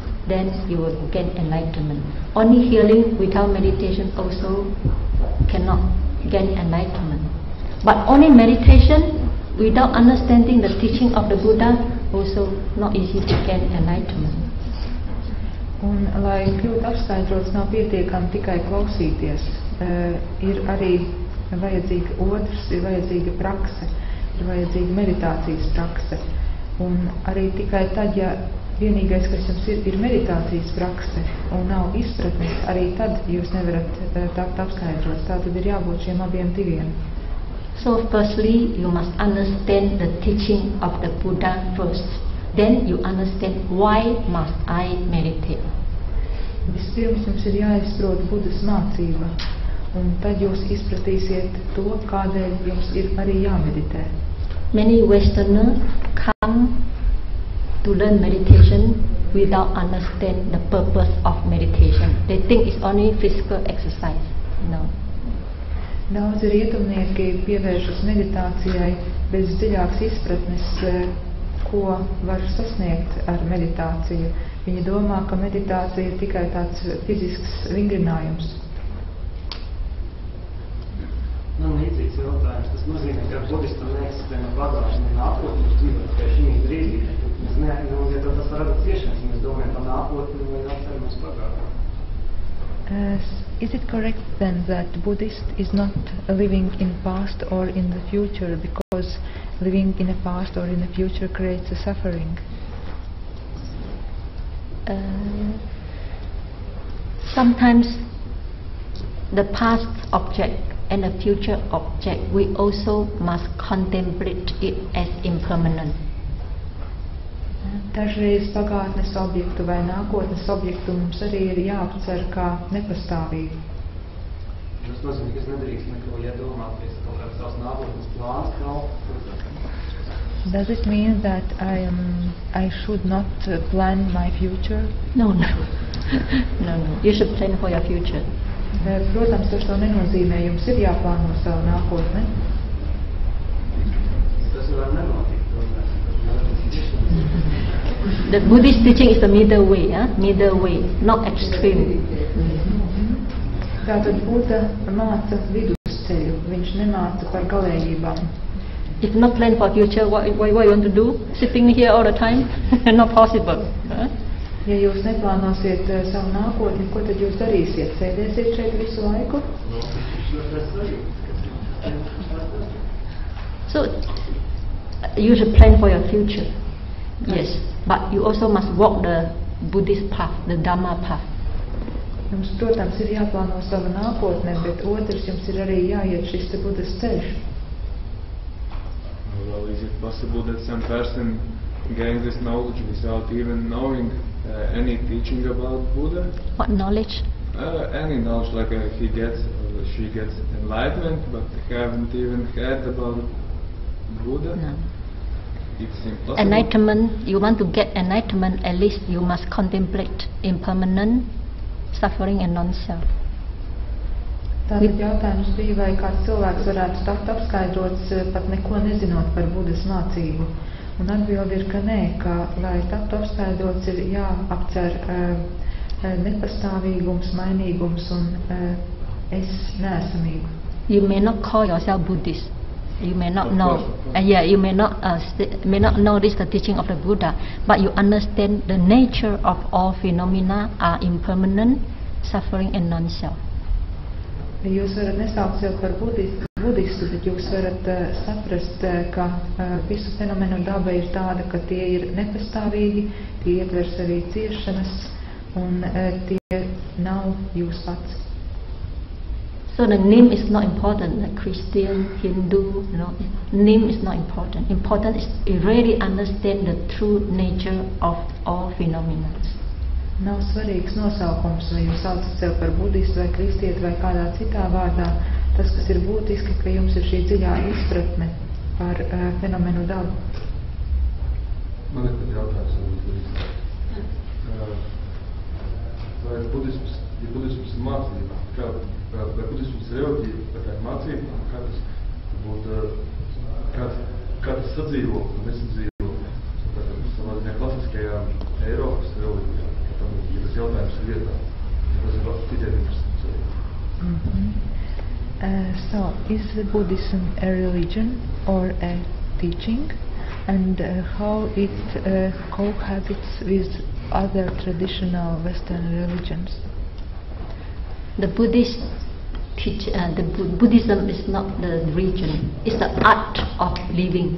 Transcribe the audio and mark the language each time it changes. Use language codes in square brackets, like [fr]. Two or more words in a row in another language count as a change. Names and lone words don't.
[en] then you will get enlightenment. Only hearing without meditation also cannot get enlightenment. But only meditation without understanding the teaching of the Buddha also not easy to get enlightenment. [lv] Un, lai kļūtu apskaidrots, nav pietiekami tikai klausīties. Ir arī vajadzīga otrs, ir vajadzīga prakse, ir vajadzīga meditācijas prakse. Un arī tikai tad, ja vienīgais, kas jums ir meditācijas prakse un nav izpratnes, arī tad jūs nevarat tapt apskaidrots. Tā tad ir jābūt šiem abiem diviem. [en] So firstly, you must understand the teaching of the Buddha first. Then you understand why must I meditate. [lv] Vispirms jums ir jāizprot Budas mācība, un tad jūs izpratīsiet to, kādēļ jums ir arī jāmeditē. [en] Many Westerners come to learn meditation without understand the purpose of meditation. They think it's only physical exercise. No. [lv] Daudzi rietumnieki pievēršas meditācijai bez dziļākas izpratnes, ko var sasniegt ar meditāciju. Viņi domā, ka meditācija ir tikai tāds fizisks vingrinājums. Man līdzīgs jautājums. Tas nozīmē, ka budistam neeksistē no pagātnes nākotnes, mēs dzīvot tikai šī brīdī. Mēs neanozīmē, ka tas rada ciešanas, mēs domājam par nākotni vai atceramies pagātni. [en] Is it correct then that Buddhist is not living in past or in the future, because living in the past or in the future creates a suffering? Sometimes the past object and the future object, we also must contemplate it as impermanent. [lv] Dažreiz pagātnes objektu vai nākotnes objektu mums arī ir jāapcer kā nepastāvīgi. Tas nozīmē, ka es nedrīkst neko iedomāties, kaut kāds savs nākotnes plāns nav. [en] Does it mean that I should not plan my future? No. You should plan for your future. [lv] Protams, tas to nenozīmē. Jums ir jāplāno savu nākotni. Tas var nenotikt. [en] The Buddhist teaching is the middle way, middle way, not extreme. [lv] Tātad Buddha māca vidusceļu, viņš nemāca par galējībām. [en] If not plan for future, what you want to do? Sitting here all the time? Not possible. [lv] Ja jūs neplānosiet savu nākotni, ko tad jūs darīsiet? Sēdēsiet šeit visu laiku? [en] So, you should plan for your future. Yes, but you also must walk the Buddhist path, the Dhamma path. [lv] Jums, protams, ir jāplāno sava nākotne, bet otrs jums ir arī jāiet šis te Buddhas ceļš. [en] Well, is it possible that some person gains this knowledge without even knowing any teaching about Buddha? What knowledge? Any knowledge, like he gets or she gets enlightenment, but haven't even heard about Buddha? No. It's impossible. Enlightenment, you want to get enlightenment, at least you must contemplate impermanent suffering and non-self. [lv] Tātad jautājums bija, vai kāds cilvēks varētu tapt apskaidrots pat neko nezinot par Budas mācību. Un atbildi ir, ka nē, ka lai taptu apskaidrots ir jāapcer nepastāvīgums, mainīgums un es neesamību. [en] You may not call yourself Buddhist. You may not know. You may not know this the teaching of the Buddha, but you understand the nature of all phenomena are impermanent, suffering and non-self. [lv] Jūs varat nesaukt sev par budistu, bet jūs varat saprast, ka visu fenomenu daba ir tāda, ka tie ir nepastāvīgi, tie ietvers arī ciešanas, un tie nav jūs pats. [en] So the name is not important, like Christian, Hindu, name is not important. Important is to really understand the true nature of all phenomena. [lv] Nav svarīgs nosaukums, vai jūs saucat sev par budistu vai kristieti vai kādā citā vārdā. Tas, kas ir būtiski, ka jums ir šī dziļā izpratne par fenomenu dabu. Man ir pat jautājums. Vai budisms ir mācība? Vai budisms ir reliģija, vai tā ir mācība? Kā tas būtu, kā tas sadzīvo un nesadzīvo savā ziņā klasiskajā Eiropas reliģijā? tas jautājums ir vietā. Tas ir tikai interesants. [en] So, is Buddhism a religion or a teaching? And how it cohabits with other traditional Western religions? The Buddhism is not the religion, it's the art of living.